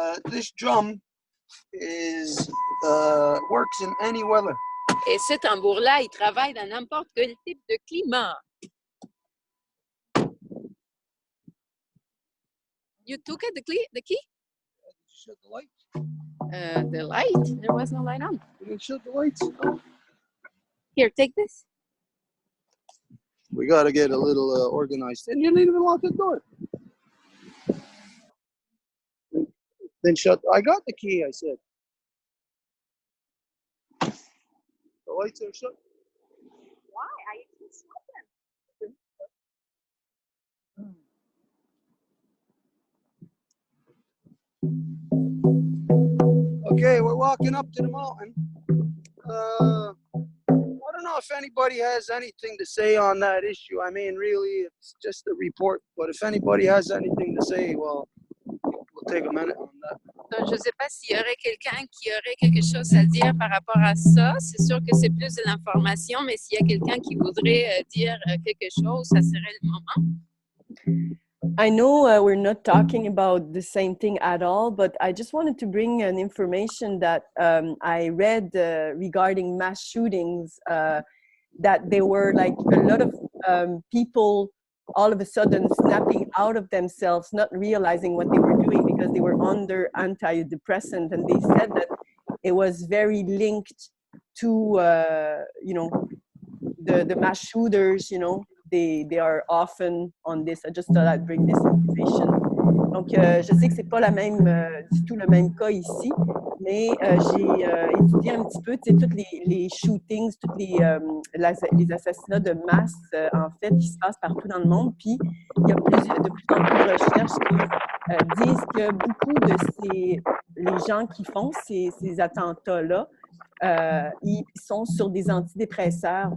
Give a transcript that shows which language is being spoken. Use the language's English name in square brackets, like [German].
[English] this drum is works in any weather. [French] Et ce tambour-là, il travaille dans n'importe quel type de climat. [English] You took it, the key? Did you shut the light? The light? There was no light on. You didn't shut the lights? Here, take this. We got to get a little organized. And you didn't even lock the door. Then shut. I got the key, I said. The lights are shut. Why? I can shut them. Okay, we're walking up to the mountain. I don't know if anybody has anything to say on that issue. I mean, really, it's just a report. But if anybody has anything to say, well, we'll take a minute on that. [French] Donc, je ne sais pas s'il y aurait quelqu'un qui aurait quelque chose à dire par rapport à ça. C'est sûr que c'est plus de l'information, mais s'il y a quelqu'un qui voudrait dire quelque chose, ça serait le moment. [English] I know we're not talking about the same thing at all, but I just wanted to bring an information that I read regarding mass shootings, that there were like a lot of people all of a sudden snapping out of themselves, not realizing what they were doing because they were under antidepressant, and they said that it was very linked to, you know, the mass shooters, you know, they are often on this. I just thought I'd bring this information. [French] Donc, je sais que c'est pas la même, du tout le même cas ici, mais j'ai étudié un petit peu, tu sais, tous les shootings, tous les assassinats de masse, en fait, qui se passent partout dans le monde. Puis, il y a de plus en plus de recherches qui disent que beaucoup de les gens qui font ces attentats-là, ils sont sur des antidépresseurs.